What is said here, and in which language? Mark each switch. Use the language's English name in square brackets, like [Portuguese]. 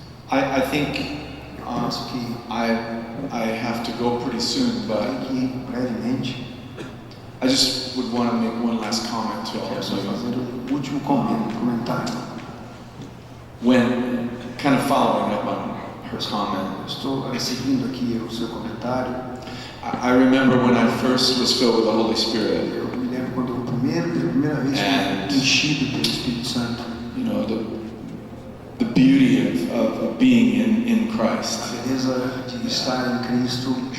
[English] I think I have to go pretty soon, but [Portuguese] brevemente. [English] I just would want to make one last comment to all [Portuguese] Quero só [English] of you. [Portuguese] fazer o último comentário. [English] When kind of following up on her comment, [Portuguese] Estou seguindo aqui o seu comentário. [English] I remember when I first was filled with the Holy Spirit. [Portuguese] Eu me lembro quando eu pela primeira vez fui enchido pelo Espírito Santo. [English] You know, the beauty of being in Christ. [Portuguese] A beleza de estar em Cristo.